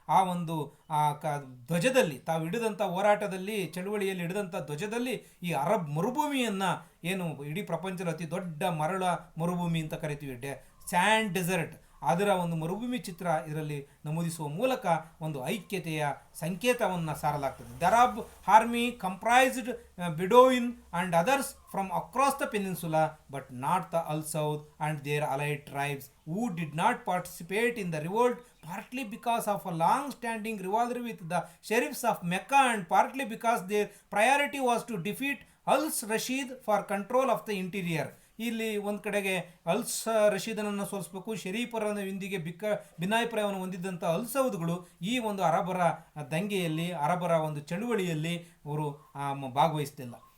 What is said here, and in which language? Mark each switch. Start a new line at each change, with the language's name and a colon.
Kannada: ಆ ಒಂದು ಧ್ವಜದಲ್ಲಿ, ತಾವು ಹಿಡಿದಂಥ ಹೋರಾಟದಲ್ಲಿ ಚಳುವಳಿಯಲ್ಲಿ ಹಿಡಿದಂಥ ಧ್ವಜದಲ್ಲಿ ಈ ಅರಬ್ ಮರುಭೂಮಿಯನ್ನು, ಏನು ಇಡೀ ಪ್ರಪಂಚದ ಅತಿ ದೊಡ್ಡ ಮರಳ ಮರುಭೂಮಿ ಅಂತ ಕರಿತೀವಿ, ಸ್ಯಾಂಡ್ ಡೆಸರ್ಟ್, ಅದರ ಒಂದು ಮರುಭೂಮಿ ಚಿತ್ರ ಇದರಲ್ಲಿ ನಮೂದಿಸುವ ಮೂಲಕ ಒಂದು ಐಕ್ಯತೆಯ ಸಂಕೇತವನ್ನು ಸಾರಲಾಗ್ತದೆ.
English: The Arab army comprised Bedouin and others from across the peninsula but not the Al Saud and their allied tribes who did not participate in the revolt, partly because of a long-standing rivalry with the sheriffs of Mecca and partly because their priority was to defeat Al-Rashid for control of the interior.
Kannada: ಇಲ್ಲಿ ಒಂದು ಕಡೆಗೆ ರಶೀದನನ್ನು ಸೋಲಿಸಬೇಕು, ಶರೀಫರ ಇಂದಿಗೆ ಭಿನ್ನಾಭಿಪ್ರಾಯವನ್ನು ಹೊಂದಿದ್ದಂಥ ಸೌದ್ಗಳು ಈ ಒಂದು ಅರಬರ ದಂಗೆಯಲ್ಲಿ, ಅರಬರ ಒಂದು ಚಳುವಳಿಯಲ್ಲಿ ಅವರು ಭಾಗವಹಿಸ್ತಿಲ್ಲ.